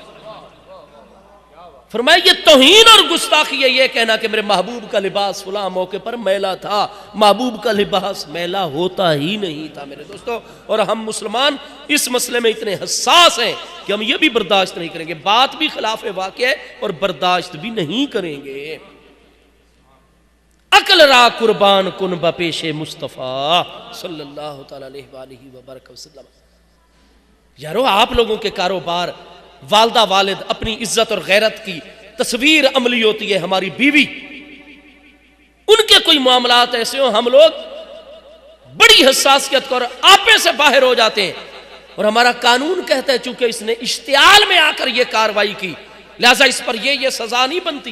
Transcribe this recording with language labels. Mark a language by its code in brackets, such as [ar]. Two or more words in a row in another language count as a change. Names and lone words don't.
[ur] فرمایا یہ توہین اور گستاخی ہے یہ کہنا کہ میرے محبوب کا لباس فلاں موقع پر میلا تھا، محبوب کا لباس میلا ہوتا ہی نہیں تھا میرے دوستو۔ اور ہم مسلمان اس مسئلے میں اتنے حساس ہیں کہ ہم یہ بھی برداشت نہیں کریں گے، بات بھی خلاف واقع ہے اور برداشت بھی نہیں کریں گے۔ [fa] عقل را قربان کن بپیش مصطفیٰ [ar] صلی اللہ تعالی علیہ وآلہ وبرکہ وسلم۔ [ur] یارو آپ لوگوں کے کاروبار، والدہ والد اپنی عزت اور غیرت کی تصویر عملی ہوتی ہے، ہماری بیوی، ان کے کوئی معاملات ایسے ہوں ہم لوگ بڑی حساسیت اور آپے سے باہر ہو جاتے ہیں، اور ہمارا قانون کہتا ہے چونکہ اس نے اشتعال میں آ کر یہ کاروائی کی لہذا اس پر یہ سزا نہیں بنتی۔